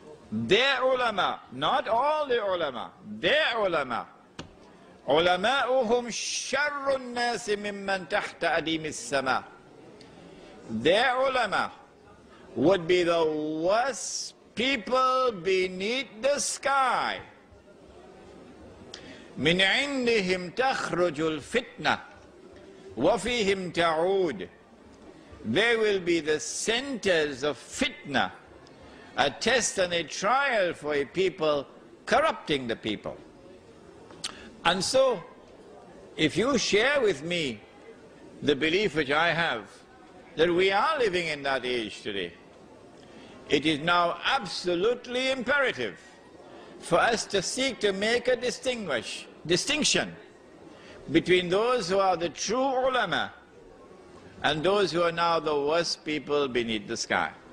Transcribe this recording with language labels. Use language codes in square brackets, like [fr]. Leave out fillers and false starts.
[en] Their ulama. Not all the ulama. Their ulama. [ar] Ulama'uhum sharrun nasi mimman tahta adim as-sama. [en] Their ulama would be the worst people beneath the sky. [ar] من عندهم تخرج الفتنة وفيهم تعود. [en] They will be the centers of fitna, a test and a trial for a people corrupting the people. And so, if you share with me the belief which I have, that we are living in that age today, it is now absolutely imperative for us to seek to make a distinction between those who are the true ulama and those who are now the worst people beneath the sky.